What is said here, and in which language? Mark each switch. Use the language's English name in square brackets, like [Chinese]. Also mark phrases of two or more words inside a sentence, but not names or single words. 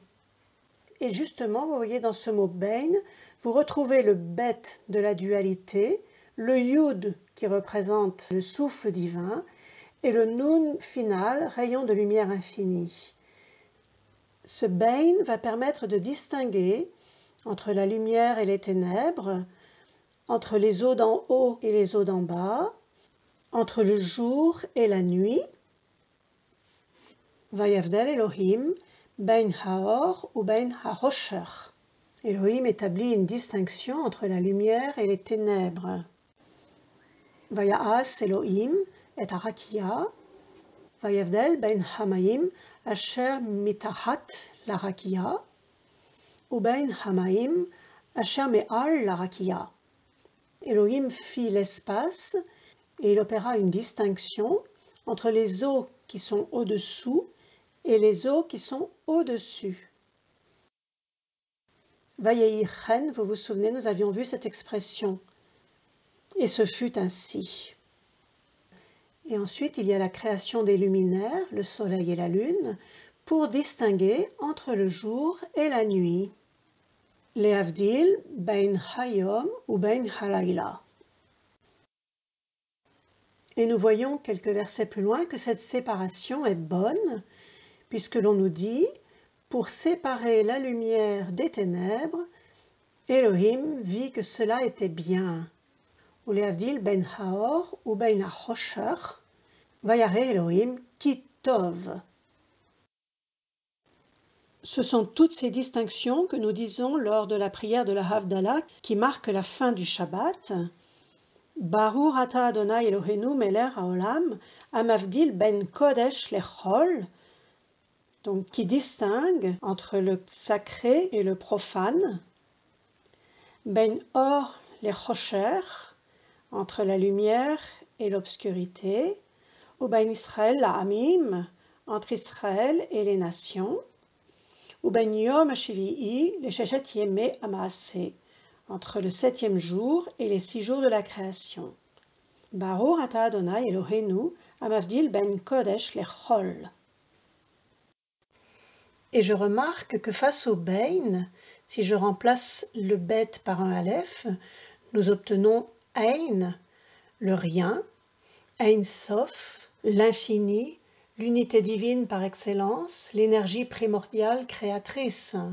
[French] Et justement, vous voyez dans ce mot Bein, vous retrouvez le Bet de la dualité, le Yud qui représente le souffle divin et le Nun final, rayon de lumière infinie. Ce Bein va permettre de distinguer entre la lumière et les ténèbres, entre les eaux d'en haut et les eaux d'en bas, entre le jour et la nuit. [Hebrew] ויבדל אלוהים בין האור ובין החושך. [French] Elohim établit une distinction entre la lumière et les ténèbres. [Hebrew] ויעש אלוהים את הרקיע. ויבדל בין המים אשר מתחת לרקיע ובין המים אשר מעל לרקיע. [French] Elohim fit l'espace et il opéra une distinction entre les eaux qui sont au-dessous et les eaux qui sont au-dessus. Vayehichen, vous vous souvenez, nous avions vu cette expression. Et ce fut ainsi. Et ensuite, il y a la création des luminaires, le soleil et la lune, pour distinguer entre le jour et la nuit. [Hebrew] להבדיל בין היום ובין הלילה. [French] Et nous voyons quelques versets plus loin que cette séparation est bonne, puisque l'on nous dit « Pour séparer la lumière des ténèbres, Elohim vit que cela était bien. » [Hebrew] ולהבדיל בין האור ובין החושך וירא אלוהים כי טוב. [French] Ce sont toutes ces distinctions que nous disons lors de la prière de la Havdalah qui marque la fin du Shabbat. [Hebrew] ברוך אתה אדוני אלוהינו מלך העולם המבדיל בין קודש לחול, [French] donc qui distingue entre le sacré et le profane, [Hebrew] בין אור לחושך, [French] entre la lumière et l'obscurité, [Hebrew] ובין ישראל לעמים, [French] entre Israël et les nations, [Hebrew] ובין יום השביעי לששת ימי המעשה, [French] entre le 7e jour et les 6 jours de la création. [Hebrew] ברוך אתה אדוני אלוהינו המבדיל בין קודש לחול. [French] Et je remarque que face au Bein, si je remplace le Bet par un Aleph, nous obtenons Ein, le rien, [Hebrew] אין סוף, [French] l'infini, l'unité divine par excellence, l'énergie primordiale créatrice.